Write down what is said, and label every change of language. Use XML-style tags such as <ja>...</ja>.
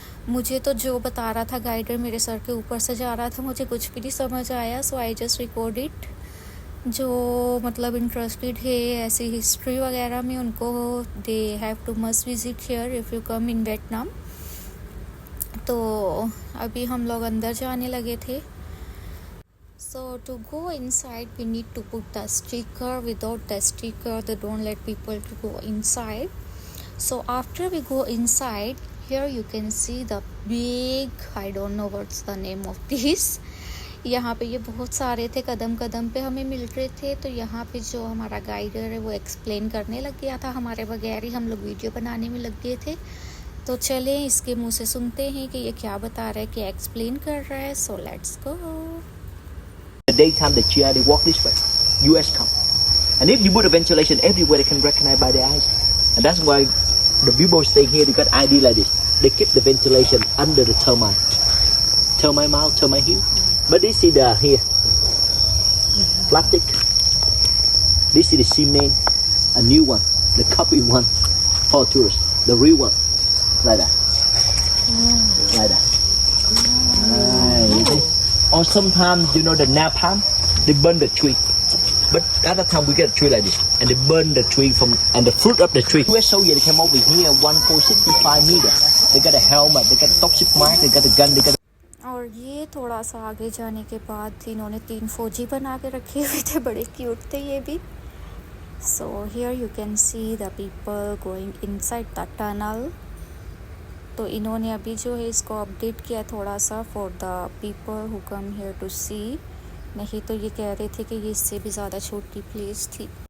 <hi>मुझे तो जो बता रहा था गाइडर मेरे सर के ऊपर से जा रहा था, मुझे कुछ भी नहीं समझ आया।</hi> <en>So I just record it.</en> <hi>जो मतलब इंटरेस्टेड है ऐसी हिस्ट्री वगैरह में, उनको</hi> <en>They have to must visit here if you come in Vietnam.</en> <hi>तो अभी हम लोग अंदर जाने लगे थे।</hi> <en>So to go inside we need to put the sticker. Without the sticker they don't let people to go inside. So after we go inside, here you can see the big, I don't know what's the name of this.</en> <hi>यहाँ पे ये बहुत सारे थे, कदम कदम पे हमें मिल रहे थे। तो यहाँ पे जो हमारा गाइडर है वो एक्सप्लेन करने लग गया था हमारे बगैर ही। हम लोग वीडियो बनाने में लग गए थे। तो चलें इसके मुँह से सुनते हैं कि ये क्या बता रहा है, क्या एक्सप्लेन कर रहा है।</hi> <en>So let's go. The daytime the GI they walk this way. US come. And if you put a ventilation everywhere they can recognize by their eyes. And that's why the people staying here they got ID like this. They keep the ventilation under the termite. Termite mouth, termite hill. But this is the here. Plastic. This is the cement. A new one. The copy one for tourists. The real one. Like that. Like that. You see? Or sometimes, you know, the napalm, they burn the tree. But other time we get a tree like this, and they burn the tree from and the fruit of the tree. US soldier they came over here 1.65 meters. They got a helmet, they got a toxic mark, they got a gun, they got.</en> <hi>और ये थोड़ा सा आगे जाने के बाद इन्होंने 3 फौजी बना के रखे हुए थे, बड़े क्यूट थे ये भी।</hi> <en>So here you can see the people going inside the tunnel.</en> <hi>तो इन्होंने अभी जो है इसको अपडेट किया थोड़ा सा</hi> <en>For the people who come here to see.</en> <hi>नहीं तो ये कह रहे थे कि ये इससे भी ज़्यादा छोटी प्लेस थी।</hi>